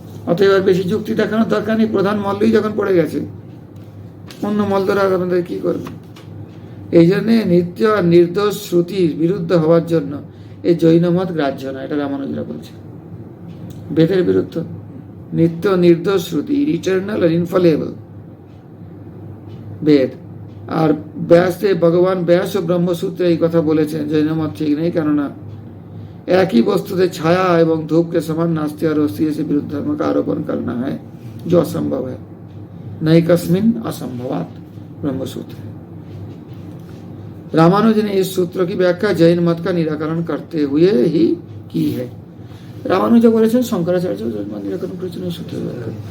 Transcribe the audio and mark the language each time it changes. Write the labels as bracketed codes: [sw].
[bn] অতএব আর বেশি যুক্তি দেখানোর দরকার নেই, প্রধান মল্লই যখন পড়ে গেছে অন্য মল্লরা আপনাদের কি করবে। এই জন্যে নিত্য আর নির্দোষ শ্রুতির বিরুদ্ধ হওয়ার জন্য এই জৈন মত গ্রাহ্য না, এটা রামানুজরা বলছে। বেদের বিরুদ্ধ নিত্য নির্দোষ শ্রুতি, ইটারনাল আর ইনফলেবল বেদ। আর ব্যাসে ভগবান ব্যাস ও ব্রহ্মসূত্রে এই কথা বলেছেন, জৈন মত ঠিক নেই, কেননা একই বস্তুতে ছায়া এবং [hi] धूप के समान नास्ति और अस्ति से विरुद्ध धर्म का आरोपण करना है जो असंभव है, नहीं कस्मिन असंभवात ब्रह्मसूत्र। रामानुज ने इस सूत्र की व्याख्या जैन मत का निराकरण करते हुए ही की है। [bn] रामानुज বলেছেন শঙ্করাচার্য নিরাকরণ করেছেন এই সূত্রের ব্যাখ্যা।